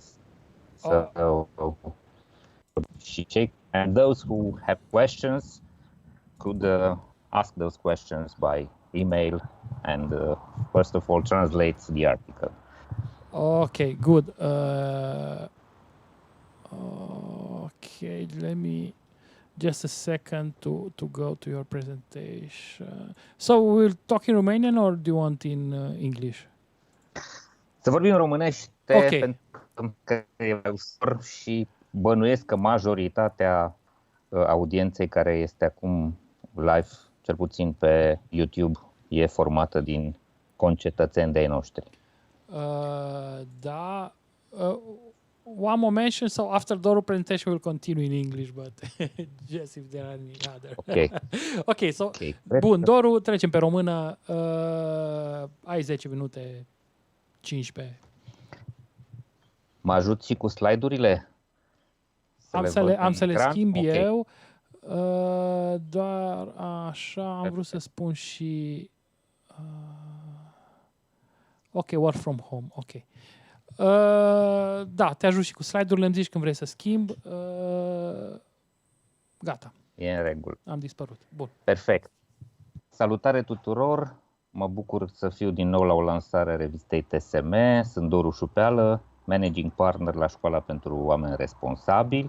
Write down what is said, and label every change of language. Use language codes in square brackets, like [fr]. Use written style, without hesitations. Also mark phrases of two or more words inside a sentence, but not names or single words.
[en] So and those who have questions could ask those questions by email and first of all translate the article. Okay, good. Okay, let me just a second to go to your presentation. So we'll talk in Romanian or do you want in English? [ro] Să vorbim românește, okay. Pentru că e mai ușor și bănuiesc că majoritatea audienței care este acum live, cel puțin pe YouTube, e formată din concetățeni de-ai noștri. Da. [en] One more mention, so after Doru presentation we'll continue in English, but just if there are any other. Okay. Okay, so [ro] bun, Doru, trecem pe română. Ai 10 minute, 15. Mă ajut și cu slide-urile? Am să le schimb okay. eu. Doar așa am vrut să spun și ok, [en] work from home, [ro] ok. Da, te ajut și cu slide-urile, îmi zici când vrei să schimb. Gata. E în regulă. Am dispărut. Bun. Perfect. Salutare tuturor. Mă bucur să fiu din nou la o lansare a revistei TSM. Sunt Doru Șupeală, [en] managing partner [ro] la Școala Pentru Oameni Responsabili.